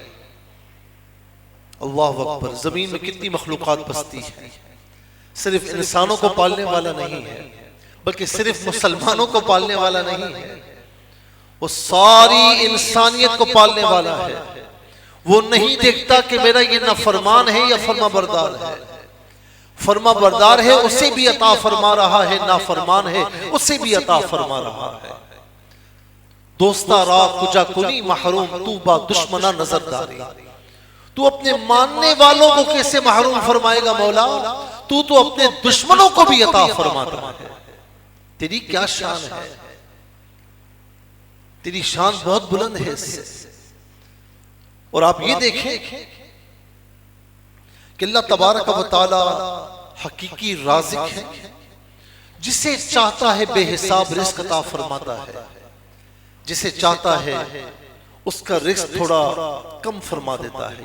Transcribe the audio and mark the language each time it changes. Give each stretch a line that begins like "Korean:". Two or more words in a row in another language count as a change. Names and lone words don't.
Urdu: اللہ اکبر، زمین میں کتنی مخلوقات بستی ہیں، صرف انسانوں کو پالنے والا نہیں ہے، بلکہ صرف مسلمانوں کو پالنے والا نہیں ہے، وہ ساری انسانیت کو پالنے والا ہے. وہ نہیں دیکھتا کہ میرا یہ نافرمان ہے یا فرما بردار ہے. فرما بردار ہے اسے بھی عطا فرما رہا ہے، نافرمان ہے اسے بھی عطا فرما رہا ہے.
Persian: دوستا را کجا کنی محروم، تو با دشمنہ نظر داری.
Urdu: تو اپنے ماننے والوں کو کیسے محروم فرمائے گا مولا؟ تو اپنے دشمنوں کو بھی عطا فرماتا ہے. تیری کیا شان ہے، تیری شان بہت بلند ہے اس سے. اور آپ یہ دیکھیں کہ اللہ
Arabic: تبارک و تعالی
Urdu: حقیقی رازق ہے، جسے چاہتا ہے بے حساب رزق عطا فرماتا ہے، جسے چاہتا ہے اس کا رزق تھوڑا کم فرما دیتا ہے.